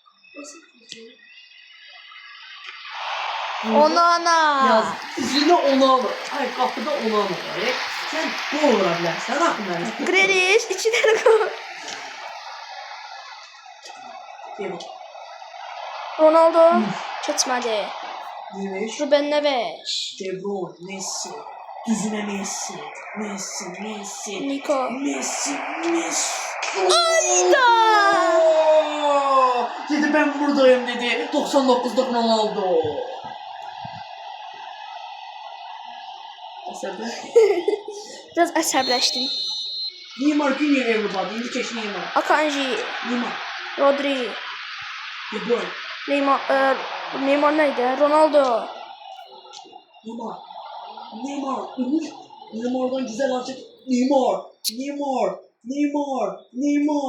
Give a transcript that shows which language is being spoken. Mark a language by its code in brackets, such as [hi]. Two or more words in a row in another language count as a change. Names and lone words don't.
[az] Onana. Yaz. Üzünə Onana. Ay, qapıda Onana var. Sən gol vura bilərsən, axı mənə. Grealish 2 dənə gol. Ronaldo keçmədi. Neves, Ruben Neves. De Bruyne, Messi. Düzünə Messi. Messi, Messi. Nico. Messi, Messi. Ayda! [tr] Dedi ben buradayım dedi. [az] 99'da Ronaldo. Əsəbdə. Biraz əsəbləşdim. Neymar Junior everybody. İndi keç Neymar. Akanji, Neymar. Rodri, De Bruyne. Neymar neydi? Ronaldo. Neymar. Neymar. [tr] Neymar'dan güzel açık. Neymar. Neymar. Neymar. Neymar.